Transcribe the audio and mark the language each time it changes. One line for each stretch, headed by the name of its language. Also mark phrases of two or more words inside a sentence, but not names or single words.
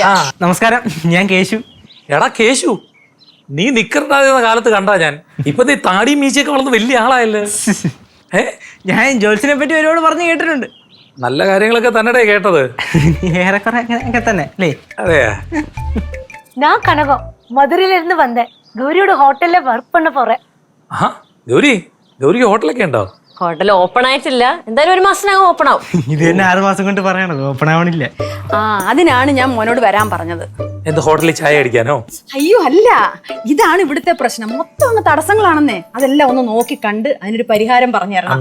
Malayalam: നമസ്കാരം, ഞാൻ കേശു. എടാ കേശു, നീ നിക്കറുണ്ടാകുന്ന കാലത്ത് കണ്ടാ ഞാൻ. ഇപ്പൊ നീ താടിയും മീശയൊക്കെ വളർന്ന് വലിയ ആളായല്ലേ. ഞാൻ ജോത്സ്യനെ പറ്റി ഒരുപാട് പറഞ്ഞു കേട്ടിട്ടുണ്ട്. നല്ല കാര്യങ്ങളൊക്കെ തന്നെ കേട്ടത്. ഏറെക്കുറെ അങ്ങനെയൊക്കെ തന്നെ അല്ലേ? അതെയാ.
Tamil: நான் கனகம், மதுரையில இருந்து வந்தேன். கௌரியோட ஹோட்டல்ல ஒர்க் பண்ண போறேன்.
Malayalam: ഗൗരി, ഗൗരിക്ക് ഹോട്ടലൊക്കെ ഉണ്ടോ? ഹോട്ടൽ ഓപ്പൺ ആയിട്ടില്ല, എന്തായാലും 1 മാസത്തിനകം ഓപ്പൺ ആവും. ഇത് തന്നെ 6 മാസം കൊണ്ട് പറയണത് ഓപ്പൺ ആവണില്ല. ആ അതിനാണ് ഞാൻ മോനോട് വരാൻ പറഞ്ഞത്. എന്ത് ഹോട്ടലിൽ ചായ അടിക്കാനോ? അയ്യോ അല്ല, ഇതാണ് ഇവിടുത്തെ പ്രശ്നം. മൊത്തം അങ്ങ് തടസ്സങ്ങളാണെന്നേ. അതെല്ലാം ഒന്ന് നോക്കി കണ്ട് അതിനൊരു പരിഹാരം പറഞ്ഞു തരണം.